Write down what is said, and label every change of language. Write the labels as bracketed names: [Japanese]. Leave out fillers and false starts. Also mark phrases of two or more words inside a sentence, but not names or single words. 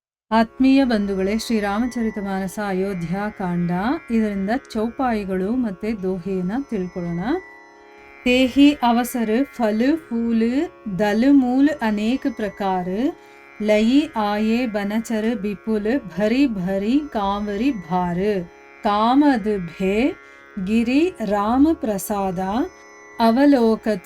[Kannada] ಆತ್ಮೀಯ ಬಂಧುಗಳೇ, ಶ್ರೀರಾಮಚರಿತಮಾನಸ ಅಯೋಧ್ಯಾಕಾಂಡ, ಇದರಿಂದ ಚೌಪಾಯಿಗಳು ಮತ್ತು ದೋಹೆಯನ್ನು ತಿಳ್ಕೊಳ್ಳೋಣ. [Awadhi] तेहि अवसर फल फूल दल मूल अनेक प्रकार लई आये बनचर विपुल भरी भरी कांवरी भार कामद भे गिरि राम प्रसादा अवलोकत